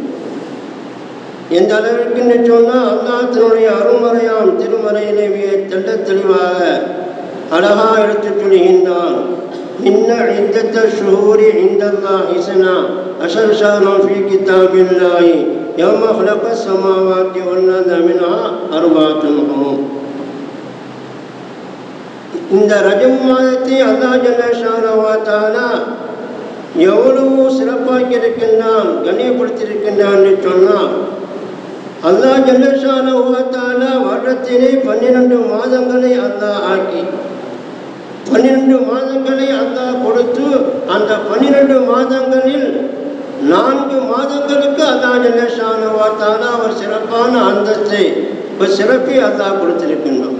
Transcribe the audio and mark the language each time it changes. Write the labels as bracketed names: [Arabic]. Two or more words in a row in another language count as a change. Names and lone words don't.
[Tamil] எந்த அளவிற்கு என்று சொன்னால், அல்லாஹ் தன்னுடைய அருள்மறையாம் திருமறையிலே தெள்ள தெளிவாக அழகா எடுத்துச் சொல்கின்றான். [Arabic] إن عدة الشهور عند الله اثنا عشر شهرا في كتاب الله يوم خلق السماوات والأرض منها أربعة حرم. [Tamil] இந்த ரஜப் மாதத்தை அல்லாஹ் [Arabic] جل شأنه وتعالى [Tamil] எவ்வளவு சிறப்பாக்கி இருக்கின்றான், கண்ணியப்படுத்தியிருக்கின்றான் என்று சொன்னால், அல்லாஹ் [Arabic] جل شأنه وتعالى [Tamil] வருடத்திலே 12 மாதங்களை அல்லாஹ் ஆக்கி 12 மாதங்களை அல்லாஹ் கொடுத்து, அந்த 12 மாதங்களில் 4 மாதங்களுக்கு அல்லாஹ் [Arabic] جل شأنه وتعالى [Tamil] ஒரு சிறப்பான அந்தஸ்தை, ஒரு சிறப்பை அல்லாஹ் கொடுத்திருக்கின்றான்.